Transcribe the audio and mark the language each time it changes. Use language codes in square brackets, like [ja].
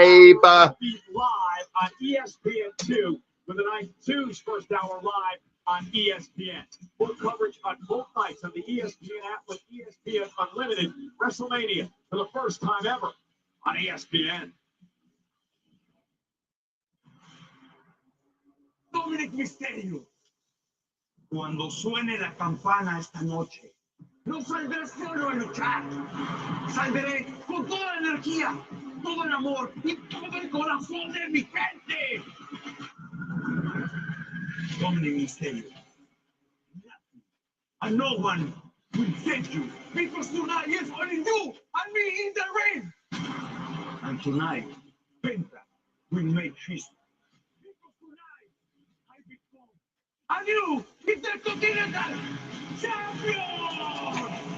[en] Live on ESPN2 with the night 2's first hour live on ESPN. Full coverage on both nights on the ESPN app with ESPN Unlimited. WrestleMania for the first time ever on ESPN. [es] Dominic Mysterio, cuando suene la campana esta noche, no saldré solo a luchar. Saldré con toda la energía, todo el amor y todo el corazón de mi gente. [en] Dominic Mysterio, nothing and no one will save you because tonight is only you and me in the ring. And tonight, Penta will make history. Because tonight, I become a new Intercontinental Champion.